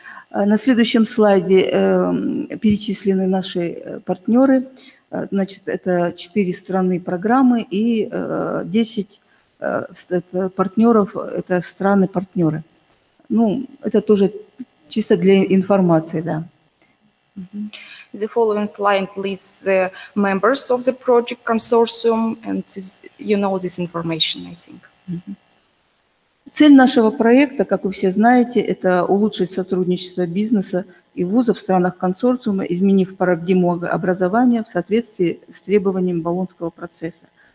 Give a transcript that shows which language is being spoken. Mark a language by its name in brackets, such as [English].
[Russian] На следующем слайде перечислены наши партнеры. Значит, это 4 страны программы и 10 партнеров, это страны-партнеры. Ну, это тоже чисто для информации, да. [English] The following slide lists the members of the project consortium, and you know this information, I think. [Russian] Цель нашего проекта, как вы все знаете, это улучшить сотрудничество бизнеса и вузов в странах консорциума, изменив парадигму образования в соответствии с требованиями Болонского процесса.